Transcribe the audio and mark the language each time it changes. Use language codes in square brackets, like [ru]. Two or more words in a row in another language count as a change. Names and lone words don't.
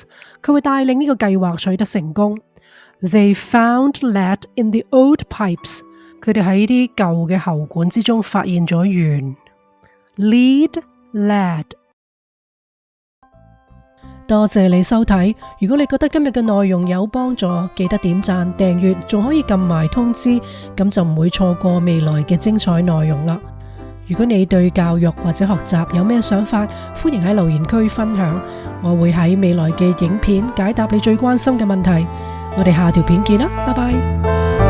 [yue] 佢會帶領呢個計劃取得成功。 [en] They found lead in the old pipes. [yue] 佢哋喺啲舊嘅喉管之中發現咗鉛。 [en] Lead led。 [yue] 多謝你收睇。如果你覺得今日嘅內容有幫助，記得點讚、訂閱，仲可以撳埋通知，咁就唔會錯過未來嘅精彩內容啦。如果你對教育或者學習有咩想法，歡迎喺留言區分享，我會喺未來嘅影片解答你最關心嘅問題。我哋下條片見啦，拜拜。